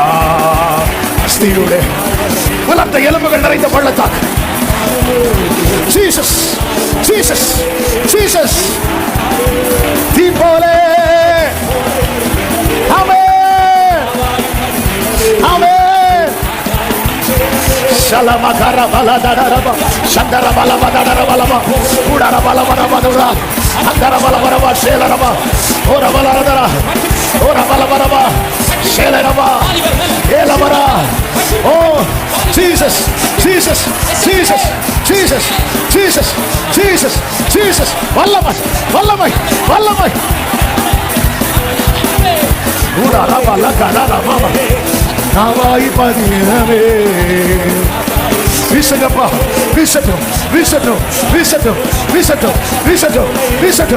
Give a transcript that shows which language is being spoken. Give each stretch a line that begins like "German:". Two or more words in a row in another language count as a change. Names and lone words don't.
Tamil: அஸ்தியுடைய உலர்ந்த எலும்புகள் நிறைந்த பள்ளத்தாக்கு. ஜீசஸ் ஜீசஸ் ஜீசஸ் தீபோலே. ஆமென் ஆமென். Shalamagara baladaraba shandara balabadarabalaba udara balabarabadura andara balabaraba shelaraba ora baladara ora balabaraba shelaraba elabara. Oh Jesus Jesus Jesus Jesus Jesus Jesus Jesus வல்லமை வல்லமை வல்லமை udara balagara mama நாவாய் பதினவே. வீசங்கப்பா வீசட்டும் வீசட்டும் வீசட்டும் வீசட்டும் வீசட்டும் வீசட்டும்.